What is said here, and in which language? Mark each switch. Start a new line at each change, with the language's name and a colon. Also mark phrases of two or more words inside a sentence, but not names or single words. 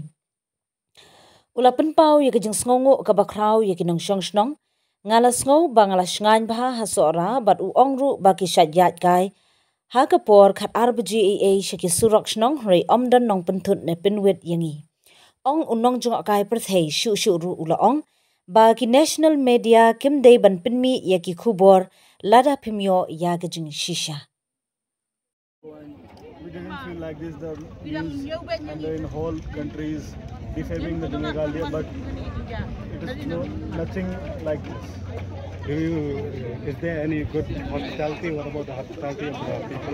Khasi: Ulapen pau yaki jing sngongo ka bakrau yaki nong shong shnong ngala sngo ba ngala shngan ba hasora bat u ongru ba ki shatyat kai haka por khat RBGAA shaki surok shnong rei omdan nong penthut ne pinwit yangi. Ong unong jung kai perthai shu ru ula ong ba ki national media kim dei ban pinmi yaki khubor lada pimyo yagajing shisha.
English: We didn't feel like this. The news and the whole country is defaming the Meghalaya, but it is nothing like this. Is there any good hospitality? What about the hospitality of the people?